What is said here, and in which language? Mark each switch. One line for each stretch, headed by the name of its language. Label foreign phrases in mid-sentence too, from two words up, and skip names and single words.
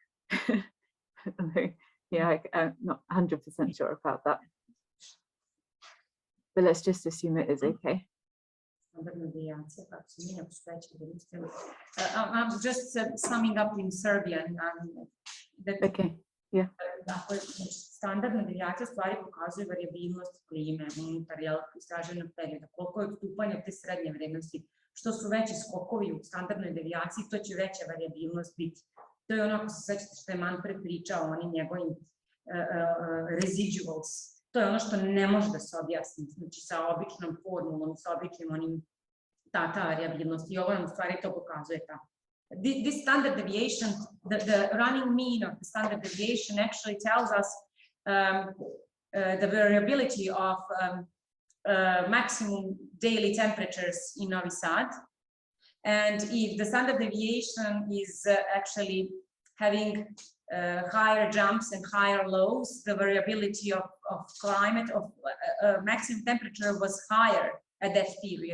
English: Yeah, I'm not 100% sure about that. But let's just assume it is okay. I'm just summing up in Serbian. Okay, yeah.
Serbian: Standardna devijacija stvari pokazuje varijabilnost klime unutar istraženog perioda. Koliko je odstupanje od te srednje vrednosti. Što su veći skokovi u standardnoj devijaciji, to će veća varijabilnost biti. To je ono, ako se sećate što je Manfred pričao o onim njegovim residuals. To je ono što ne može da se objasni, znači sa običnom formulom, sa običnim onim ta variabilnost i ovo nam u stvari to pokazuje tako.
English: This standard deviation, the running mean of the standard deviation actually tells us the variability of maximum daily temperatures in Novi Sad. And if the standard deviation is actually having higher jumps and higher lows, the variability of climate, of maximum temperature was higher at that period.